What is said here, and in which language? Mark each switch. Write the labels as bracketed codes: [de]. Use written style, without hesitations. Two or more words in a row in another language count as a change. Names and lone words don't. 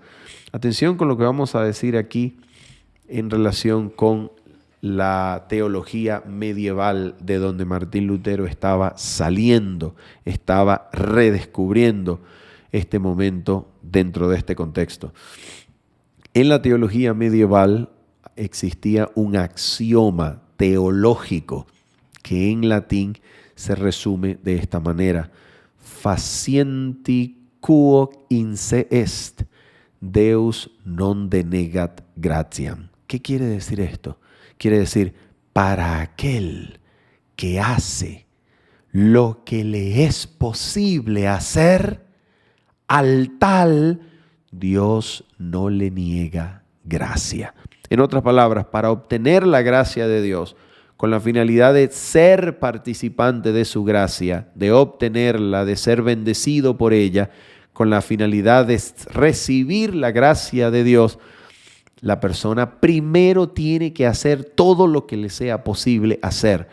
[es] Atención con lo que vamos a decir aquí en relación con la teología medieval de donde Martín Lutero estaba saliendo, estaba redescubriendo este momento dentro de este contexto. En la teología medieval existía un axioma teológico que en latín se resume de esta manera: [la] facienti quo in se est, Deus non denegat gratiam. [es] ¿Qué quiere decir esto? Quiere decir, para aquel que hace lo que le es posible hacer, al tal Dios no le niega gracia. En otras palabras, para obtener la gracia de Dios, con la finalidad de ser participante de su gracia, de obtenerla, de ser bendecido por ella, con la finalidad de recibir la gracia de Dios, la persona primero tiene que hacer todo lo que le sea posible hacer.